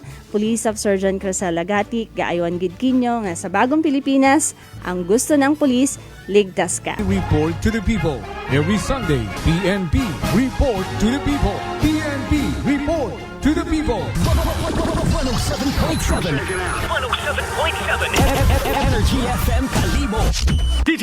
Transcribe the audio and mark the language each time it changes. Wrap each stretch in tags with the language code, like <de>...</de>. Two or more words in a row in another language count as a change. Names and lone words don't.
<hil>Police Staff Sergeant Crisel Lagati, gaayon gid kinyo nga</hil> <tl>sa bagong Pilipinas, ang gusto ng pulis, ligtas ka.</tl> <en>Report to the people. Every Sunday, PNP Report to the people. PNP Report to the people. 107.7. 107.7. Energy FM Kalibo.</en>